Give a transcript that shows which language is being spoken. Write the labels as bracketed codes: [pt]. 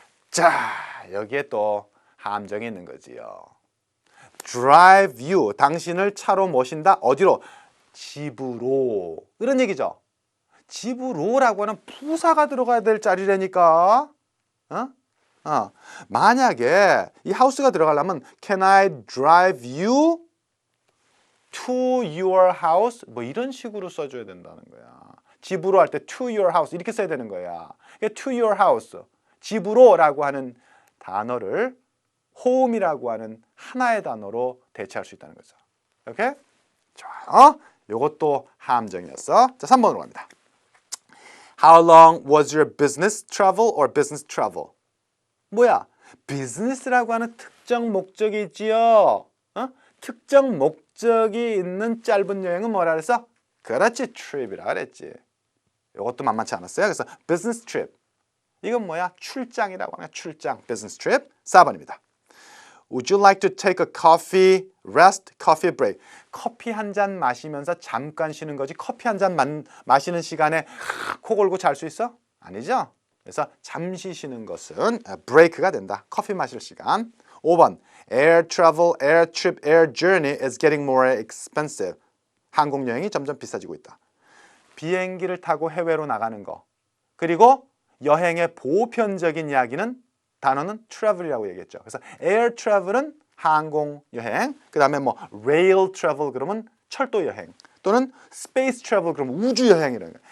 [ko] 자, 여기에 또 함정이 있는 거지요. drive you. 당신을 차로 모신다. 어디로? 집으로. 이런 얘기죠. 집으로라고 하는 부사가 들어가야 될 자리라니까. 만약에 이 house가 들어가려면 [en] Can I drive you to your house? [ko] 뭐 이런 식으로 써줘야 된다는 거야. 집으로 할 때 [en] to your house [ko] 이렇게 써야 되는 거야. to your house, 집으로라고 하는 단어를 home이라고 하는 하나의 단어로 대체할 수 있다는 거죠. 오케이? 좋아요. 요것도 함정이었어. 자, 3번으로 갑니다. [en] How long was your business travel or business travel? [ko] 뭐야? 비즈니스라고 하는 특정 목적이 있지요. 특정 목적이 있는 짧은 여행은 뭐라 그랬어? 그렇지, trip이라 그랬지. 이것도 만만치 않았어요. 그래서 business trip. 이건 뭐야? 출장이라고 하는 출장, business trip. 4번입니다. [en] Would you like to take a coffee break? [ko] 커피 한 잔 마시면서 잠깐 쉬는 거지. 커피 한 잔 마시는 시간에 코 골고 잘 수 있어? 아니죠? 그래서 잠시 쉬는 것은 break가 된다. 커피 마실 시간. 5번. [en] Air travel, air trip, air journey is getting more expensive. [ko] 항공 여행이 점점 비싸지고 있다. 비행기를 타고 해외로 나가는 거. 그리고 여행의 보편적인 이야기는 단어는 travel이라고 얘기했죠. 그래서 air travel은 항공 여행, 그다음에 뭐 rail travel 그러면 철도 여행, 또는 space travel 그러면 우주 여행이라는 거예요.